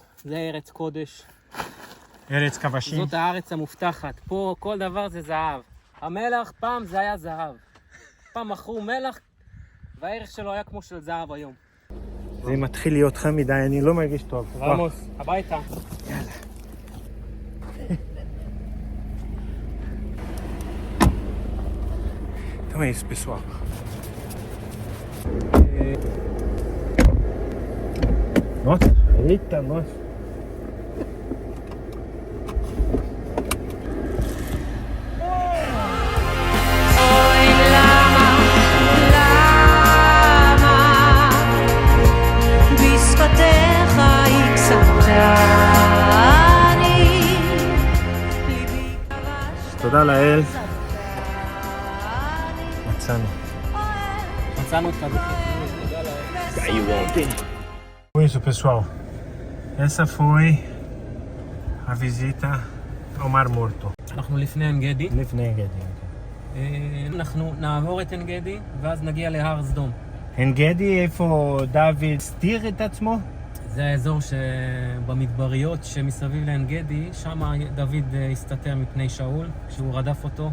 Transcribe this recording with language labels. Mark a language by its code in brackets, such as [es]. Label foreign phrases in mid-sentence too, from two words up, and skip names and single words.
[he] זה ארץ קודש. ארץ כבשים. זאת הארץ המובטחת. פה כל דבר זה זהב. המלח פעם זה היה זהב. פעם מכרו מלח והערך שלו היה כמו של זהב היום. זה מתחיל להיות חם מדי, אני לא מרגיש טוב. רמוס, הביתה. [pt] Então é isso, pessoal. Nossa, eita, nossa. [he] אוי למה, למה בשפתיך הקסמתני ליבי כבש תודה לאל. מצאנו. מצאנו את כדור. [pt] Com isso, pessoal. Essa foi a visita ao Mar Morto. [he] אנחנו לפני עין גדי. לפני גדי. אנחנו נעבור את עין גדי ואז נגיע להר סדום. עין גדי, איפה דוד הסתיר את עצמו? זה האזור שבמדבריות שמסביב לעין גדי, שם דוד הסתתר מפני שאול כשהוא רדף אותו.